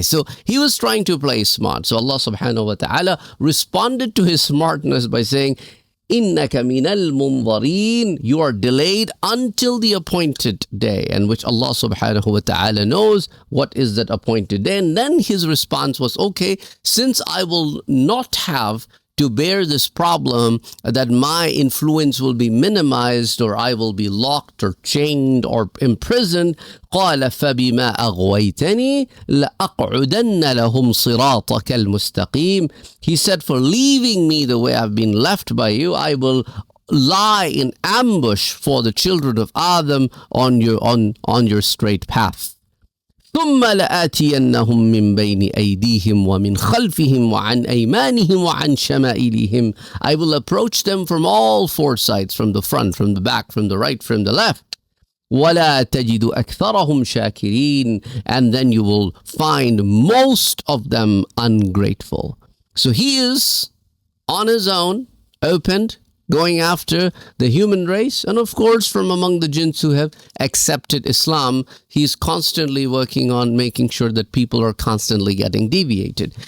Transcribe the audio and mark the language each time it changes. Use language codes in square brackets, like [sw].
[en] So he was trying to play smart. So Allah subhanahu wa ta'ala responded to his smartness by saying, [ar] إِنَّكَ مِنَ الْمُنظَرِينَ, [en] you are delayed until the appointed day, and which Allah subhanahu wa ta'ala knows what is that appointed day. And then his response was, okay, since I will not have to bear this problem, that my influence will be minimized, or I will be locked or chained or imprisoned. [ar] قال فبما أغويتني لأقعدن لهم صراطك المستقيم. [en] He said, for leaving me the way I've been left by you, I will lie in ambush for the children of Adam on your straight path. [ar] ثم لآتينهم من بين أيديهم ومن خلفهم وعن أيمانهم وعن شمائلهم. [en] I will approach them from all four sides, from the front, from the back, from the right, from the left. [ar] ولا تجد أكثرهم شاكرين. [en] And then you will find most of them ungrateful. So he is on his own, opened, going after the human race, and of course from among the jinns who have accepted Islam, he's constantly working on making sure that people are constantly getting deviated.